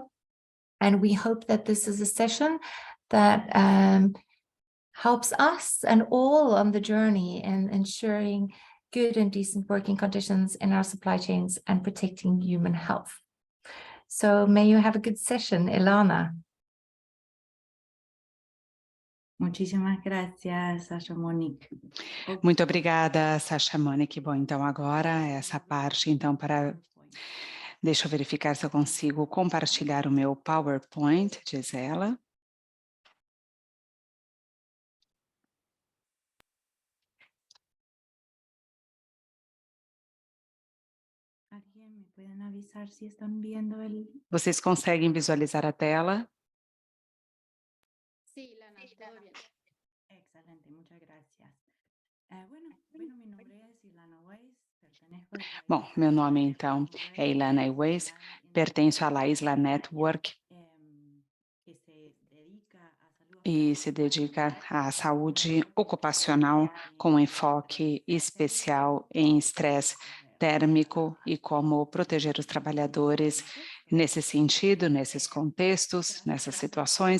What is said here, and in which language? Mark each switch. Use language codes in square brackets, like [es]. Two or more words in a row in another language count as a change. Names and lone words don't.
[en] And we hope that this is a session that helps us and all on the journey in ensuring good and decent working conditions in our supply chains and protecting human health. So may you have a good session, Ilana. [es] Muchísimas gracias, Sasha Monique. [pt] Muito obrigada, Sasha Monique. Bom, então agora essa parte, então, deixa eu verificar se eu consigo compartilhar o meu PowerPoint, diz ela. Alguém me pode avisar se estão vendo ele? Vocês conseguem visualizar a tela? [es] Sí, Ilana, todo bien. Excelente, muchas gracias. Bueno, mi nombre es Ilana Weiss. [pt] Bom, meu nome então é Ilana Weiss, pertenço à La Isla Network e se dedica à saúde ocupacional com enfoque especial em estresse térmico e como proteger os trabalhadores nesse sentido, nesses contextos, nessas situações.